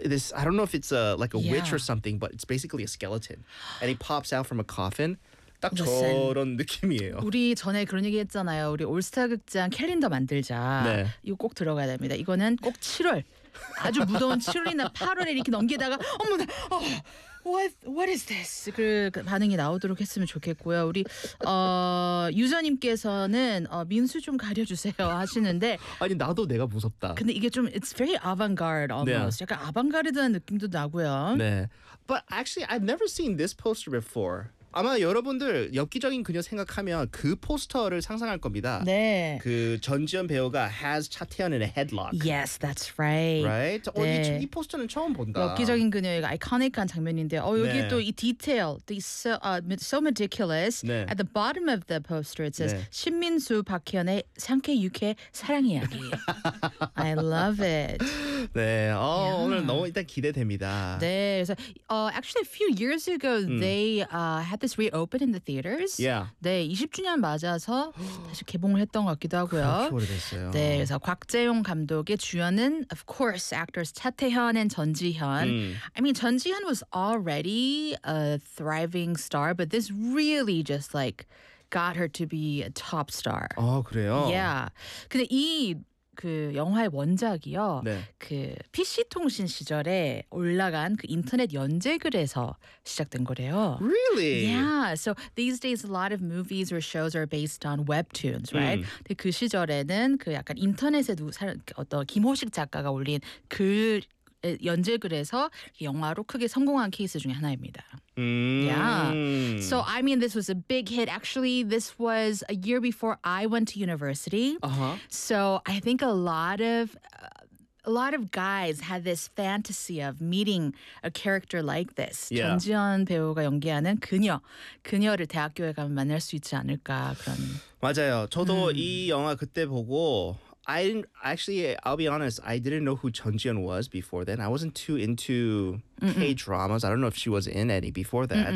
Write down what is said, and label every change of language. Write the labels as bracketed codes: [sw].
[en] This I don't know if it's a like a yeah. witch or something, but it's basically a skeleton, and he pops out from a coffin. [ko] 딱 [en] Listen, [ko] 저런 느낌이에요. 우리 전에 그런 얘기 했잖아요. 우리 올스타 극장 캘린더 만들자. 네. 이거 꼭 들어가야 됩니다. 이거는 꼭 7월. 아주 무더운 7월이나 8월에 이렇게 넘기다가 어머나 어, [en] what is this? [ko] 그 반응이 나오도록 했으면 좋겠고요. 우리 유저님께서는 민수 좀 가려주세요 하시는데 아니 나도 내가 무섭다. 근데 이게 좀 [en] it's very avant-garde almost. [ko] 네. 약간 아방가르드한 느낌도 나고요. 네. [en] But actually I've never seen this poster before. [ko] 아마 여러분들 엽기적인 그녀 생각하면 그 포스터를 상상할 겁니다. 네. 그 전지현 배우가 [en] has [ko] 차태현 [en] in a headlock. Yes, that's right. Right? [ko] 네. 이 포스터는 처음 본다. 엽기적인 그녀의 아이코닉한 장면인데 여기 네. 또 이 디테일 [en] so meticulous. [ko] 네. [en] At the bottom of the poster it says 네. [ko] 신민수 박희연의 상쾌 유쾌 사랑 이야기. [en] I love it. [ko] 네. 예. 오늘 너무 일단 기대됩니다. 네. 그래서 [en] actually a few years ago they had this reopened in the theaters. Yeah. [ko] 네, 20주년 맞아서 다시 개봉을 했던 것 같기도 하고요. 네, 그래서 곽재용 감독의 주연은 [en] of course actors [ko] 차태현 and 전지현. [en] I mean, 전지현 was already a thriving star, but this really just like got her to be a top star. [ko] 아, 그래요? [en] Yeah. [ko] 근데 이 그 영화의 원작이요. 네. 그 PC통신 시절에 올라간 그 인터넷 연재글에서 시작된 거래요. [en] Really? Yeah. So these days a lot of movies or shows are based on webtoons, right? [ko] 근데 그 시절에는 그 약간 인터넷에 어떤 김호식 작가가 올린 그 연재글에서 영화로 크게 성공한 케이스 중에 하나입니다. [en] Yeah. So I mean, this was a big hit. Actually, this was a year before I went to university. Uh-huh. So I think a lot of guys had this fantasy of meeting a character like this. Yeah. [ko] 전지현 배우가 연기하는 그녀를 대학교에 가면 만날 수 있지 않을까 그런. 맞아요. 저도 이 영화 그때 보고. [en] I'll be honest, I didn't know who 전지현 was before then. I wasn't too into K-dramas. I don't know if she was in any before that.